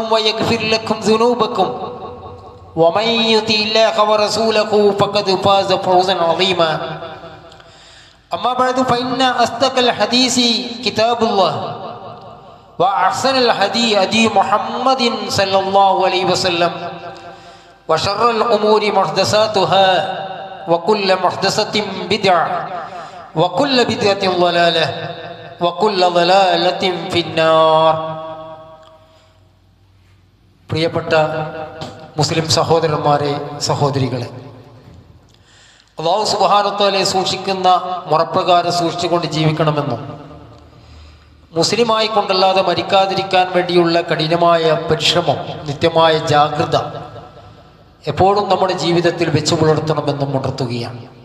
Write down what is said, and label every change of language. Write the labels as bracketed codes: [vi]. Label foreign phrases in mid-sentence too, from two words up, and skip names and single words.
[ar] ويغفر لكم ذنوبكم ومن يطع الله ورسوله فقد فاز فوزا عظيما أما بعد فإن أصدق الحديث كتاب الله وأحسن الهدي هدي محمد صلى الله عليه وسلم وشر الأمور محدثاتها وكل محدثة بدعة وكل بدعة ضلالة وكل ضلالة في النار. [ml] പ്രിയപ്പെട്ട മുസ്ലിം സഹോദരന്മാരെ, സഹോദരികളെ, അല്ലാഹു [ar] سبحانه و تعالى [ml] സൂക്ഷിക്കുന്ന മുറപ്രകാരം സൂക്ഷിച്ചുകൊണ്ട് ജീവിക്കണമെന്നും മുസ്ലിമായി കൊണ്ടല്ലാതെ മരിക്കാതിരിക്കാൻ വേണ്ടിയുള്ള കഠിനമായ പരിശ്രമം, നിത്യമായ ജാഗ്രത എപ്പോഴും നമ്മുടെ ജീവിതത്തിൽ വെച്ചു പുലർത്തണമെന്നും ഉണർത്തുകയാണ്.